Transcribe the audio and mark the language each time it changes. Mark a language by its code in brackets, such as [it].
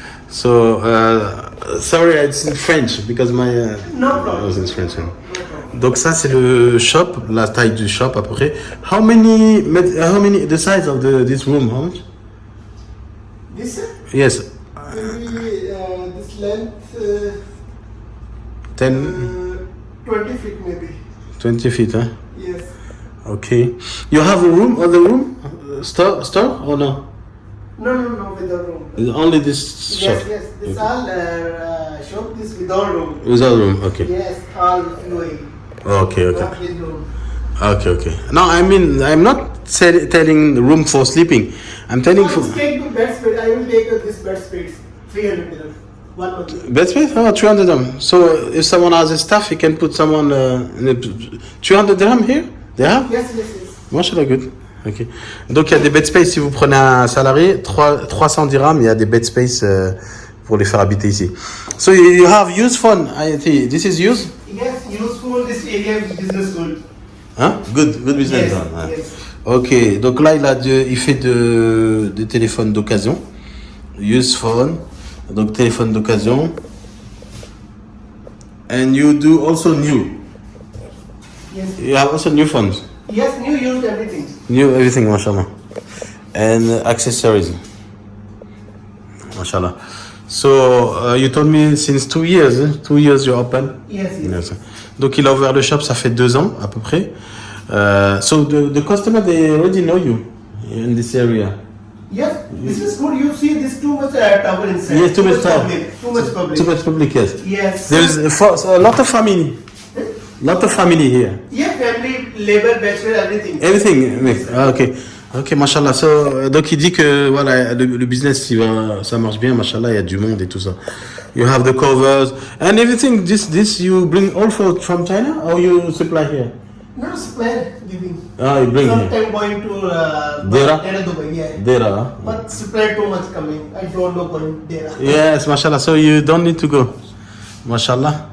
[en] So, sorry, it's in French because my No problem. was in French. [fr] Donc ça c'est le shop, la taille du shop à peu près. [en] How many the size of this room? How much? This Yes, maybe this length 10, 20 feet maybe. 20 feet, huh? Yes. Okay. You have a room, other room, store or no? No, without room. It's only this shop. Yes. This all shop this without room. Without room, okay. Yes, all UAE. Okay. Not with room. Okay. No, I mean I'm not telling room for sleeping. I'm telling I for will take the bed space. I will take this bed space. 300 dirham. 1 month. bed space. Oh, 300 dirham. So if someone has a staff, he can put someone in a 300 dirham here. They have. Yes. Mashallah, good. Ok. [fr] Donc il y a des bed space si vous prenez un salarié, 300 dirhams, il y a des bed space pour les faire habiter ici. [en] So you have used phone, I think. This is used? Yes, useful this area business good. Hein? Good business. Yes, Hein? yes. [fr] Ok, donc là il fait de téléphones d'occasion. Use phone, donc téléphone d'occasion. [en] And you do also new. Yes. You have also new phones. Yes, new used everything. New everything, mashallah. And accessories. Mashallah. So you told me since 2 years, 2 years you're open? Yes. Yes. [fr] Donc il a ouvert le shop, ça fait 2 ans à peu près. [en] So the customer, they already know you in this area. Yes, this is good. You see this too much tower inside. Yes, too much tower. public. Too much public. Too much public, yes. Yes. There is a lot of family. Lot of family here. Yeah, family, labor, bachelor, everything. Everything mixed. Ah, ok, mashallah. [fr] So, donc il dit que voilà, le business ça marche bien, mashallah, il y a du monde et tout ça. [en] You have the covers and everything. This you bring all from China or you supply here? No supply giving. Ah, you bring here. Sometime going to Dera? Dubai, yeah. There, huh? But supply too much coming. I don't know going Dera. Yes, mashallah. So you don't need to go. Mashallah.